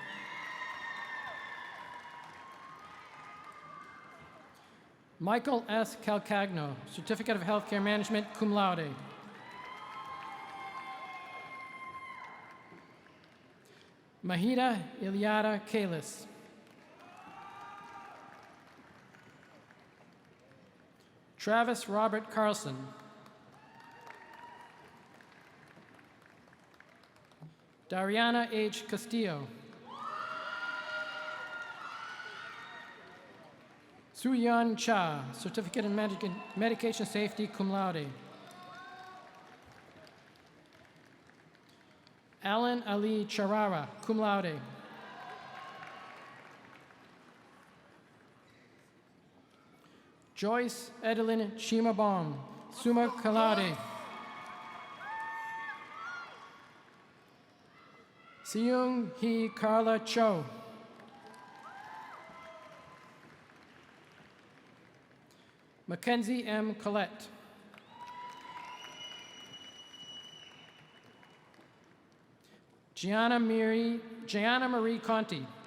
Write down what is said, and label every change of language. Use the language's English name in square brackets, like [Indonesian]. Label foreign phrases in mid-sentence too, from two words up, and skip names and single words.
[English] Michael S. Calcagno, Certificate of Healthcare Management, [Latin] cum laude. Mahida Iliada Kalis. [English] Travis Robert Carlson. Dariana H. Castillo. Suyan Cha, Certificate in Medication Safety, [Latin] cum laude. Alan Ali Charara, cum laude. Joyce Edelyn Chimabong, summa cum laude. [English] Seung Hee Carla Cho. Mackenzie M. Collette. Gianna Marie Conti.